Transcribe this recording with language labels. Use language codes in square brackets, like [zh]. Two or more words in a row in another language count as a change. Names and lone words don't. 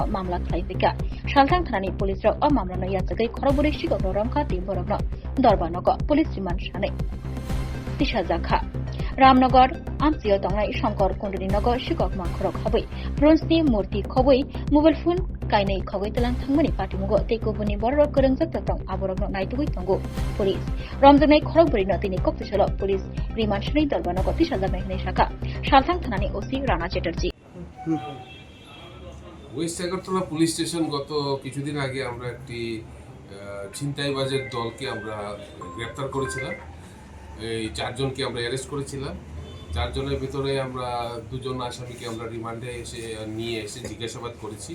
[trp] मामला खालायफैका सालथां थानानि पुलिसराव अ मामलानो याचकै खरगबुरै शिककनो रमखा तिबरगनो दरबारनगो [en] police remand [trp] सानै दिशा जाखा रामनगर आमचयो तंगनाय शंकर कुंडनीनगर शिকক मांखरक हाबै ब्रन्जनि मूर्ति खबै [en] mobile phone [trp] काइनै खगैतलां थांमोनि पाटिमुगो तेकुबुनि बररक गोरोंजक तक्तं आबरगनो नायतुगै तंगो पुलिस रमजनाय खरगबुरिनो तिनि कक्तिसालो [en] police remand [trp] सानै दरबारनगो दिशा जानाय शाखा सालथां थानानि ओसि राना चेटार्जी [bn] ওয়েস্ট আগরতলা পুলিশ স্টেশন গত কিছুদিন আগে আমরা একটি ছিনতাইবাজের দলকে আমরা গ্রেপ্তার করেছিলাম। এই চারজনকে আমরা অ্যারেস্ট করেছিলাম। চারজনের ভিতরে আমরা দুজন আসামিকে আমরা রিমান্ডে নিয়ে এসে জিজ্ঞাসাবাদ করেছি।